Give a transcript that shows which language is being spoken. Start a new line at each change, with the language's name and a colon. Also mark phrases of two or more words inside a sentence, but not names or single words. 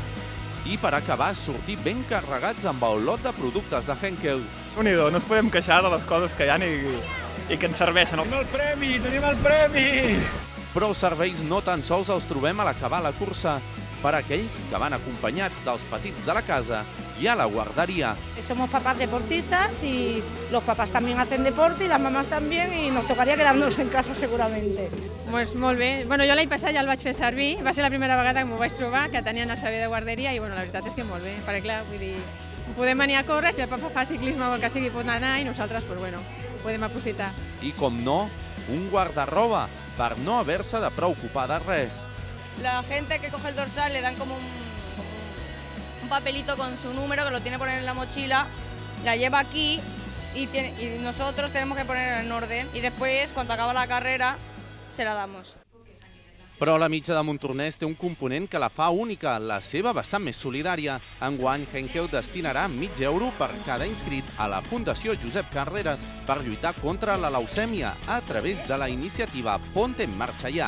Catalan: I per acabar, sortir ben carregats amb el lot de productes de Henkel. Déu-n'hi-do, no ens podem queixar de les coses que hi ha i que ens serveixen. Tenim el premi! Però els serveis no tan sols els trobem a l'acabar la cursa. Per aquells que van acompanyats dels petits de la casa, hi ha la guarderia.
Spanish: Somos papás deportistas y los papás también hacen deporte y las mamás también y nos tocaría quedarnos en casa seguramente.
Catalan: Pues molt bé. Bueno, jo l'any passat ja el vaig fer servir. Va ser la primera vegada que m'ho vaig trobar, que tenien el servei de guarderia i bueno, la veritat és que molt bé. Perquè clar, vull dir, podem venir a córrer, si el papa fa ciclisme o el que sigui pot anar i nosaltres, pues bueno, podem aprofitar. I com no, un guardarroba per no haver-se de preocupar de res.
Spanish: La gente que coge el dorsal le dan como un papelito con su número que lo tiene que poner en la mochila, la lleva aquí y nosotros tenemos que ponerla en orden y después, cuando acaba la carrera, se la damos.
Catalan: Però la mitja de Montornès té un component que la fa única, la seva vessant més solidària. Enguany, Henkel destinarà €1.000 per cada inscrit a la Fundació Josep Carreras per lluitar contra la leucèmia a través de la iniciativa Ponte en Marxa Ja.